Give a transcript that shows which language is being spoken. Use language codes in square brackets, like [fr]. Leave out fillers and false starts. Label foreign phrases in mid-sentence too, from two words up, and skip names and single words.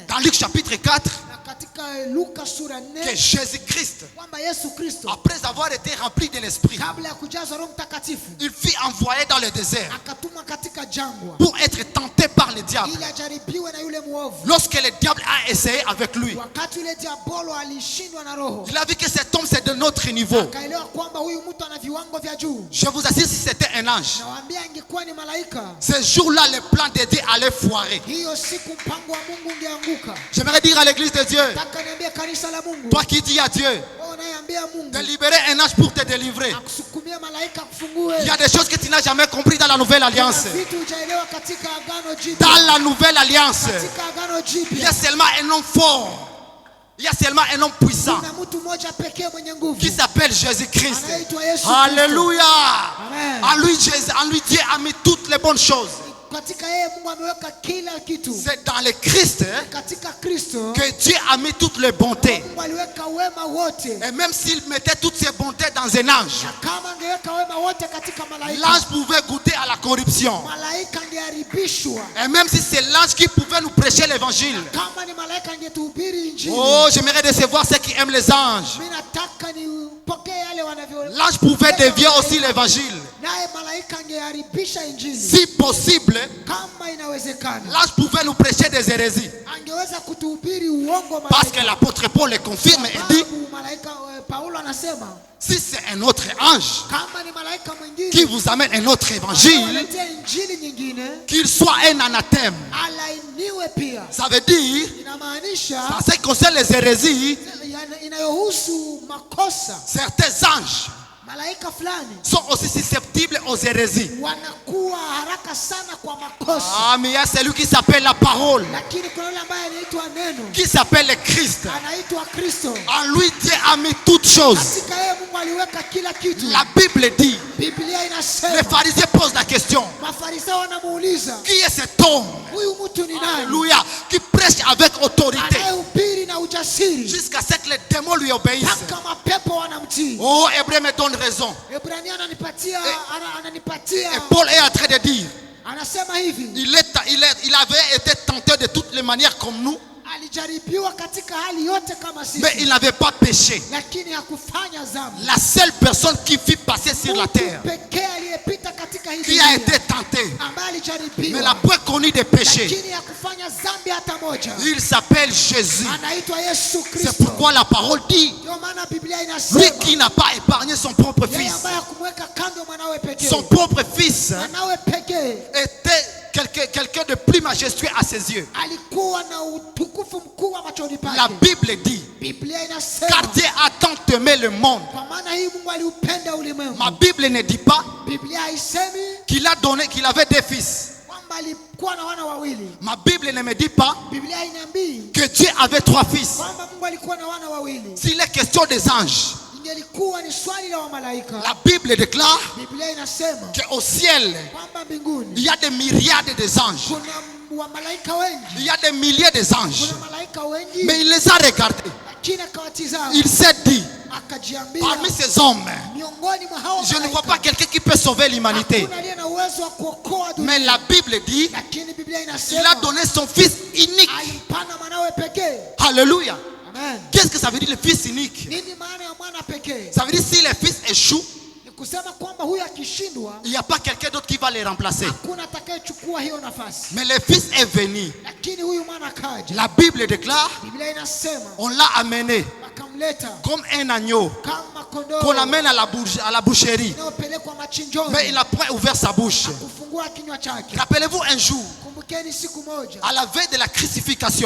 [fr] dans Luc chapitre 4, [sw] na katika Luka sura [fr] que 4 Jésus-Christ, [sw] kwamba Yesu Kristo [fr] après avoir été rempli de l'Esprit, [sw] kabla ya kujazwa Roho Mtakatifu [fr] il fut envoyé dans le désert [sw] akatumwa katika jangwa [fr] pour être tenté par le diable. [sw] ili ajaribiwe na yule mwovu. [fr] Lorsque le diable a essayé avec lui, [sw] Wakati yule diabolo alishindwa na roho, [fr] il a vu que cet homme c'est de notre niveau. [sw] akaelewa kwamba huyu mtu ana viwango vya juu. [fr] Je vous assure, si c'était un ange, [sw] Nawaambia, ingekuwa ni malaika, [fr] ce jour-là, le plan de Dieu allait foirer. [sw] hiyo siku mpango wa Mungu ungeanguka. [fr] J'aimerais dire à l'église de Dieu, [sw] Nataka niambie kanisa la Mungu, [fr] toi qui dis à Dieu [sw] wewe unayeambia Mungu [fr] de libérer un ange pour te délivrer, [sw] akusukumie malaika akufungue, [fr] il y a des choses que tu n'as jamais compris dans la nouvelle alliance. [sw] kuna vitu hujaelewa katika agano jipya. [fr] Dans la nouvelle alliance, [sw] Katika agano [fr] il y [sw] jipya [fr] a seulement un homme fort. Il y a seulement un homme puissant [sw] kuna mtu mmoja pekee mwenye nguvu [fr] qui s'appelle Jésus-Christ. [sw] anaitwa Yesu Kristo. [fr] Alléluia. [sw] Amen. [fr] En lui, Dieu a mis toutes les bonnes choses. [sw] Katika yeye Mungu ameweka kila kitu. [fr] C'est dans le Christ [sw] Katika Kristo [fr] que Dieu a mis toutes les bontés. [sw] Mungu aliweka wema wote. [fr] Et même s'il mettait toutes ces bontés dans un ange, [sw] Na kama angeweka wema wote katika malaika, [fr] l'ange pouvait goûter à la corruption. [sw] malaika angeharibishwa. [fr] Et même si c'est l'ange qui pouvait nous prêcher l'évangile. [sw] Kama ni malaika angetuhubiri injili. [fr] Oh, j'aimerais recevoir ceux qui aiment les anges. [sw] Mimi nataka nipokee yale wanavyo. [fr] L'ange pouvait dévier aussi l'évangile. [sw] Naye malaika angeharibisha injili. [fr] Si possible, [sw] Kama inawezekana, [fr] l'ange pouvait nous prêcher des hérésies. [sw] angeweza kutuhubiri uongo [fr] Parce que [sw] malaika. [fr] l'apôtre Paul le confirme et dit, [sw] Sababu malaika Paulo anasema [fr] si c'est un autre ange [sw] kama ni malaika [fr] qui [sw] mwingine [fr] vous amène un autre évangile, [sw] analetea injili nyingine, [fr] qu'il soit un anathème. [sw] alainiwe pia. [fr] Ça veut dire, [sw] Inamaanisha [fr] en ce qui concerne les hérésies, [sw] inayohusu makosa, [fr] certains anges [sw] malaika fulani [fr] sont aussi susceptibles aux hérésies. [sw] wanakuwa haraka sana kwa makosa. [fr] Ah, mais il y a celui qui s'appelle la parole, [sw] Lakini kuna yule ambaye anaitwa neno, [fr] qui s'appelle le Christ. [sw] anaitwa Kristo. [fr] En lui, Dieu a mis toutes choses. [sw] Katika yeye Mungu aliweka kila kitu. [fr] La Bible dit, [sw] Biblia [fr] les [sw] inasema, [fr] pharisiens posent la question, [sw] Mafarisayo wanamuuliza, [fr] qui est cet homme, [sw] huyu mtu ni nani [fr] alléluia, qui prêche avec autorité, [sw] anayehubiri na ujasiri [fr] jusqu'à ce que les démons lui obéissent. [sw] mpaka mapepo wanamtii? [fr] Oh, Hébreu me donne raison. [sw] Ebrania ananipatia [fr] Et Paul est en train de dire, [sw] anasema hivi, [fr] il avait été tenté de toutes les manières comme nous, [sw] alijaribiwa katika hali yote kama [fr] mais [sw] sisi, [fr] il n'avait pas péché. [sw] lakini hakufanya dhambi. [fr] La seule personne qui fit passer sur la terre, [sw] Mtu pekee aliyepita katika hii [fr] qui a [sw] dunia, [fr] été tenté, [sw] ambaye [fr] mais [sw] alijaribiwa [fr] n'a point connu de péché, [sw] lakini hakufanya dhambi hata moja, [fr] il s'appelle Jésus. [sw] anaitwa Yesu [fr] C'est [sw] Kristo. [fr] pourquoi la parole dit, [sw] Ndio maana Biblia [fr] lui [sw] inasema [fr] qui n'a pas épargné son propre [sw] yeye [fr] fils, [sw] ambaye hakumweka kando mwanawe pekee, [fr] son propre fils [sw] mwanawe pekee [fr] était quelqu'un de plus majestueux à ses yeux. [sw] alikuwa na utukufu mkuu wa machoni [fr] La [sw] pake. [fr] Bible dit, [sw] Biblia [fr] car [sw] inasema [fr] Dieu a tant aimé le monde. [sw] kwa maana hii Mungu aliupenda ulimwengu. [fr] Ma Bible ne dit pas [sw] Biblia haisemi [fr] qu'il avait deux fils. [sw] kwamba alikuwa na wana wawili. [fr] Ma Bible ne me dit pas [sw] Biblia hainiambii [fr] que Dieu avait trois fils. [sw] kwamba Mungu alikuwa na wana wawili. [fr] S'il est question des anges, [sw] Ingelikuwa ni swali la wamalaika. [fr] la Bible déclare [sw] Biblia inasema [fr] qu'au ciel, [sw] kwamba mbinguni [fr] il y a des myriades d'anges. [sw] kuna wamalaika wengi, [fr] Il y a des milliers d'anges. [sw] kuna malaika wengi, [fr] Mais il les a regardés. [sw] lakini akawatizama [fr] Il s'est dit, [sw] akajiambia, [fr] parmi ces hommes, [sw] miongoni mwa hao [fr] je ne vois [sw] malaika [fr] pas quelqu'un qui peut sauver l'humanité. [sw] hakuna aliye na uwezo wa kuokoa dunia. [fr] Mais la Bible dit, [sw] Lakini Biblia [fr] il a [sw] inasema [fr] donné son fils unique. [sw] alimpana mwanawe pekee. [fr] Alléluia. [sw] Amen. [fr] Qu'est-ce que ça veut dire le fils unique? [sw] Nini maana ya mwana pekee? [fr] Ça veut dire si le fils échoue, [sw] Ni kusema kwamba huyu akishindwa [fr] il n'y a pas quelqu'un d'autre qui va les remplacer. [sw] hakuna atakayechukua hiyo nafasi. [fr] Mais le fils est venu. [sw] Lakini huyu mwana kaja. [fr] La Bible déclare, [sw] Biblia inasema [fr] on l'a amené [sw] wakamleta [fr] comme un agneau [sw] kama [fr] qu'on [sw] kondoo [fr] amène à la boucherie. [sw] inayopelekwa machinjoni, [fr] Mais il n'a point ouvert sa bouche. [sw] kufungua kinywa chake. [fr] Rappelez-vous un jour, [sw] Kumbukeni siku moja [fr] à la veille de la crucifixion,